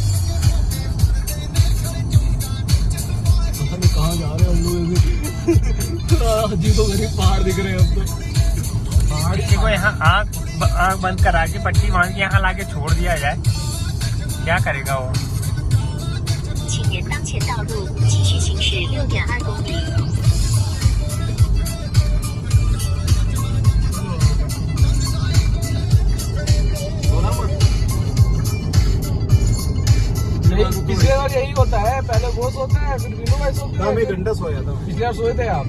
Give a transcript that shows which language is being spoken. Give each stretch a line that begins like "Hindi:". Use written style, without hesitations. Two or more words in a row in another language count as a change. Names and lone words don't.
Hindi: पता नहीं कहाँ जा रहे हैं हम लोग। जी तो गरीब पहाड़ दिख रहे हैं अब तो। पहाड़ किसी को यहाँ आँख बंद करा के पट्टी बांध के यहाँ लाके छोड़ दिया जाए, क्या करेगा वो?
Chinese: 请沿当前道路继续行驶6.2公里。
Hindi: पिछले बार यही होता है, पहले वो सोता है फिर विनू भाई सोता है। मैं घंटा सोया था। पिछले बार सोए थे आप?